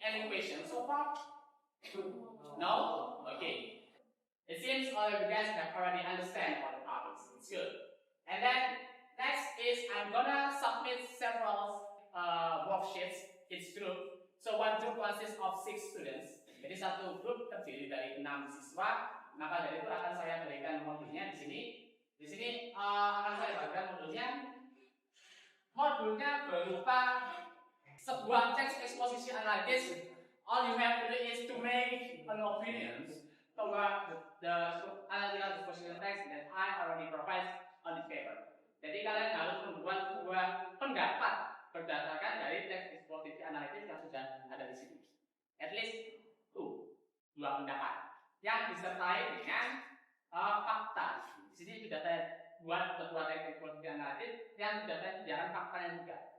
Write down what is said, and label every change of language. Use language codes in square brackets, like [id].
[en] Any questions so far? No? Okay. It seems all of you guys have already understand all the topics. It's good. And then next is I'm gonna submit several worksheets each group. So one group consists of 6 students. [id] Jadi satu grup terdiri dari 6 siswa. Maka dari itu akan saya berikan modulnya di sini. Di sini akan saya bagikan modulnya. Modulnya berupa sebuah teks eksposisi analitis. [en] All you have to do is to make an opinion toward the analytical exposition text that I already provide on this paper. [id] Jadi kalian harus membuat sebuah pendapat berdasarkan dari teks eksposisi analitis yang sudah ada di sini. [en] At least [id] 2 pendapat yang disertai dengan fakta. Di sini sudah saya buat sebuah teks eksposisi analitis yang sudah saya sediakan faktanya juga.